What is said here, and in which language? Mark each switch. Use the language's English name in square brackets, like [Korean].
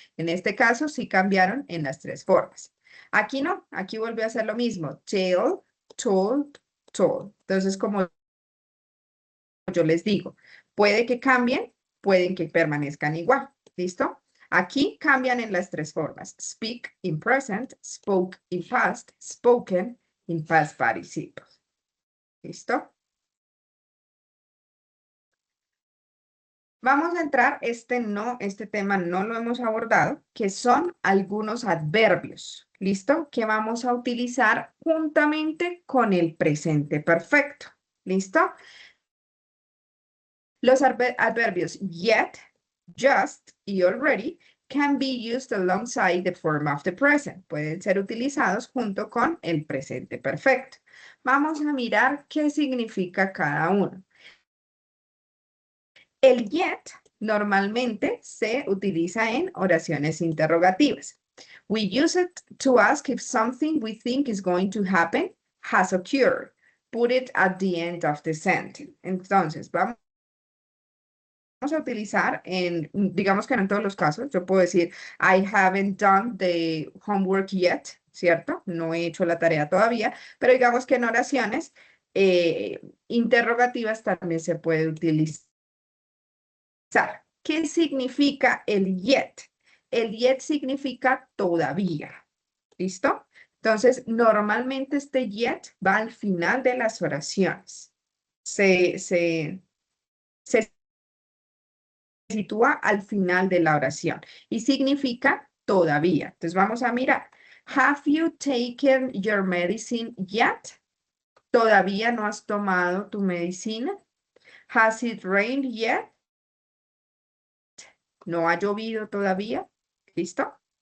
[Spanish] En este caso sí cambiaron en las tres formas. Aquí no, aquí volvió a hacer lo mismo. Tell, told, told. Entonces, como yo les digo, puede que cambien, pueden que permanezcan igual. ¿Listo? Aquí cambian en las tres formas. [English] Speak in present, spoke in past, spoken in past participle. [Spanish] ¿Listo? Vamos a entrar, este tema no lo hemos abordado, que son algunos adverbios, ¿listo? Que vamos a utilizar juntamente con el presente perfecto, ¿listo? Los adverbios [English] yet, just y already can be used alongside the form of the present. [Spanish] Pueden ser utilizados junto con el presente perfecto. Vamos a mirar qué significa cada uno. El yet normalmente se utiliza en oraciones interrogativas. [English] We use it to ask if something we think is going to happen has occurred. Put it at the end of the sentence. [Spanish] Entonces, vamos a utilizar digamos que no en todos los casos, yo puedo decir, [English] I haven't done the homework yet, [Spanish] ¿cierto? No he hecho la tarea todavía, pero digamos que en oraciones interrogativas también se puede utilizar. ¿Qué significa el yet? El yet significa todavía. ¿Listo? Entonces, normalmente este yet va al final de las oraciones. Se sitúa al final de la oración y significa todavía. Entonces, vamos a mirar. [English] Have you taken your medicine yet? [Spanish] ¿Todavía no has tomado tu medicina? [English] Has it rained yet? [Spanish] ¿No ha llovido todavía? ¿Listo?